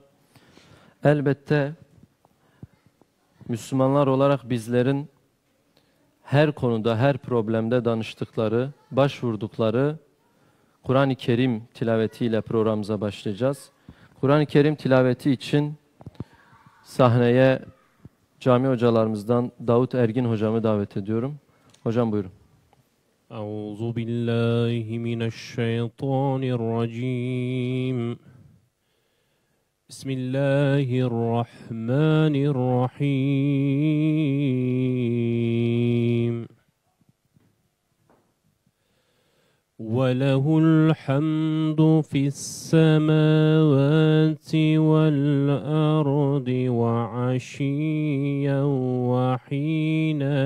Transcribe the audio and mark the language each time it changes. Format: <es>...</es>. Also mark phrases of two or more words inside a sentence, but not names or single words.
<tr>Elbette Müslümanlar olarak bizlerin her konuda, her problemde danıştıkları, başvurdukları Kur'an-ı Kerim tilavetiyle programımıza başlayacağız. Kur'an-ı Kerim tilaveti için sahneye cami hocalarımızdan Davut Ergin hocamı davet ediyorum. Hocam buyurun.</tr> <ar>أعوذ بالله من الشيطان الرجيم. بسم الله الرحمن الرحيم. وَلَهُ الْحَمْدُ فِي السَّمَاوَاتِ وَالْأَرْضِ وَعَشِيًّا وَحِينَ</ar>